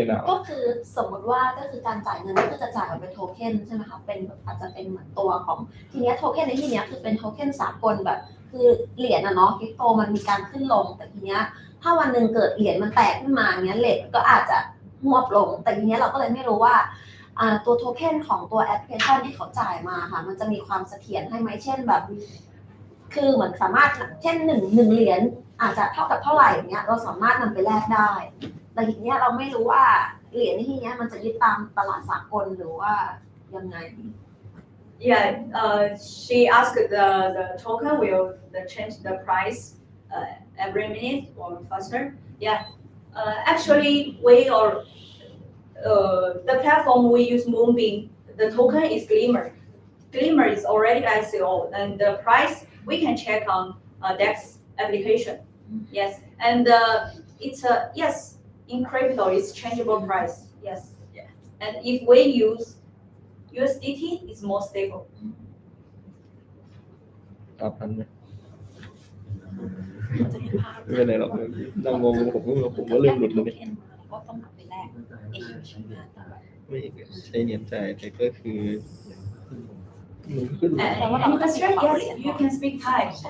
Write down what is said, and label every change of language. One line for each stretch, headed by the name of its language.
Thai: ก็คือสมมติว่าก็คือการจ่ายเงินก็จะจ่ายเป็นโทเค็นใช่ไหมคะเป็นอาจจะเป็นเหมือนตัวของทีนี้โทเค็นในที่นี้คือเป็นโทเค็นสากลแบบคือเหรียญเนาะคริปโตมันมีการขึ้นลงแต่ทีนี้ถ้าวันนึงเกิดเหรียญมันแตกขึ้นมาเงี้ยเรทก็อาจจะหวบลงแต่ทีนี้เราก็เลยไม่รู้ว่าตัวโทเค็นของตัวแอปพลิเคชันที่เขาจ่ายมาค่ะมันจะมีความเสถียรให้ไหมเช่นแบบ คือเหมือนสามารถเช่นหนึ่งเหรียญอาจจะเท่ากับเท่าไหร่เนี้ยเราสามารถนำไปแลกได้แต่ทีนี้เราไม่รู้ว่าเหรียญที่นี้มันจะยึดตามตลาดสากลหรือว่ายังไง
English: Yeah, she asked the token will change the price every minute or faster. Yeah, actually we are the platform we use Moonbeam. The token is Glimmer. Glimmer is already ICO, and the price we can check on DEX application. Yes, and it's yes in crypto it's changeable price. Yes, and if we use USDT, it's more stable.
Thai: ตอบทันไหมไม่เป็นไรหรอกนั่งงงผมก็เริ่มหลุดเลย ก็ต้องไปแลกเองใช่ไหม ไม่ใช้เหรียญจ่ายแต่ก็คือขึ้น
English: Any question? Yes, you can speak Thai.